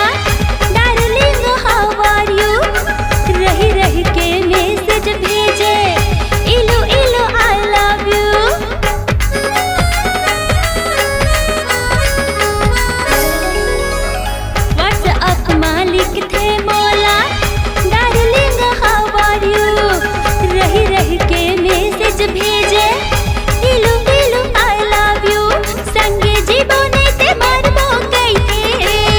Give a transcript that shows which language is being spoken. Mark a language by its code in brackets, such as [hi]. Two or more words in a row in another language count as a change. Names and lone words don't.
[en] darling how are you [hne] रही रही के मैसेज भेजे इलू इलू [en] I love you [hne] व्हाट्सएप मालिक थे मोला [en] darling how are you [hne] रही रही के मैसेज भेजे इलू इलू [en] I love you [hne] संगे जीवने ते मरबो कइते